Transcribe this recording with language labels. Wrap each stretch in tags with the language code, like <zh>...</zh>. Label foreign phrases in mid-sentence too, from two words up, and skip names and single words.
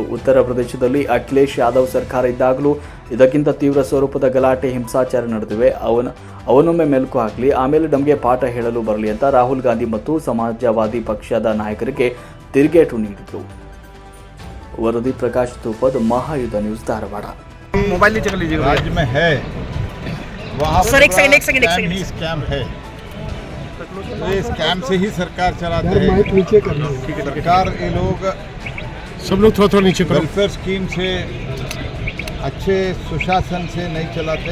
<kn>ಉತ್ತರ ಪ್ರದೇಶದಲ್ಲಿ ಅಖಿಲೇಶ್ ಯಾದವ್ ಸರ್ಕಾರ ಇದ್ದಾಗಲೂ ಇದಕ್ಕಿಂತ ತೀವ್ರ ಸ್ವರೂಪದ ಗಲಾಟೆ, ಹಿಂಸಾಚಾರ ನಡೆದಿವೆ. ಅವನೊಮ್ಮೆ ಮೆಲುಕು ಹಾಕಲಿ, ಆಮೇಲೆ ನಮಗೆ ಪಾಠ ಹೇಳಲು ಬರಲಿ ಅಂತ ರಾಹುಲ್ ಗಾಂಧಿ ಮತ್ತು ಸಮಾಜವಾದಿ ಪಕ್ಷದ ನಾಯಕರಿಗೆ ತಿರುಗೇಟು ನೀಡಿದರು. ವರದಿ ಪ್ರಕಾಶ್ ತೂಪದ್, ಮಹಾಯುಧ ನ್ಯೂಸ್, ಧಾರವಾಡ.</kn> <hi>राज्य में है वहाँ सर, एक सेकंड स्कैम है। तो ये स्कैम से ही सरकार चलाते हैं। सरकार ये लोग सब लोग थोड़ा नीचे करो।</hi> <en>welfare scheme</en> <hi>से, अच्छे सुशासन से नहीं चलाते।</hi>